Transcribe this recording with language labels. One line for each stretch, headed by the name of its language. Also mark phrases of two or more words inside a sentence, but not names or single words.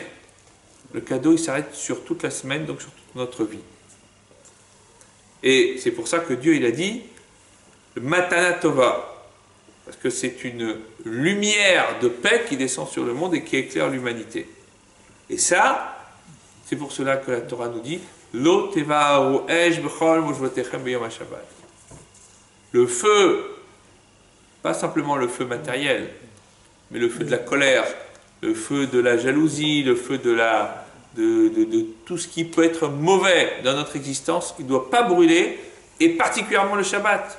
French: Le cadeau, il s'arrête sur toute la semaine, donc sur toute notre vie. Et c'est pour ça que Dieu, il a dit le
Hebrew: מתנה טובה.
French: Parce que c'est une lumière de paix qui descend sur le monde et qui éclaire l'humanité. Et ça, c'est pour cela que la Torah nous dit
Hebrew: לא תבערו אש בכל משבתיכם ביום השבת.
French: Le feu, pas simplement le feu matériel, mais le feu de la colère, le feu de la jalousie, le feu de tout ce qui peut être mauvais dans notre existence, il ne doit pas brûler, et particulièrement le Shabbat.